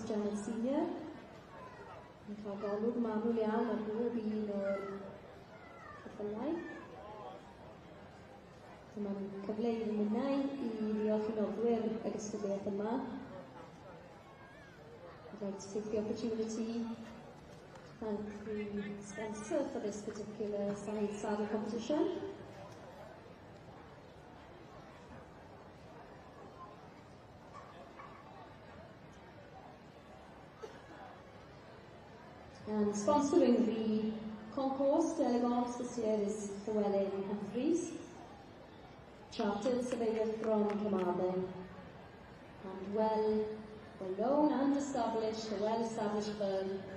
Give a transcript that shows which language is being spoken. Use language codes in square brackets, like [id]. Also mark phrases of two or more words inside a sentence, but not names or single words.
[cy] Janet Senior, yn cael golwg manwl iawn ar bob un o'r ceffylau. Dyma'n cyfle i'r minnau I ddiolch I noddwyr y gystadleuaeth yma. [en] I'd like to take the opportunity to thank the sponsor for this particular side saddle competition. And sponsoring the concourse d'elegance this year is Llewellyn Humphreys, chartered surveyor from Carmarthen, and well known and established, a well-established firm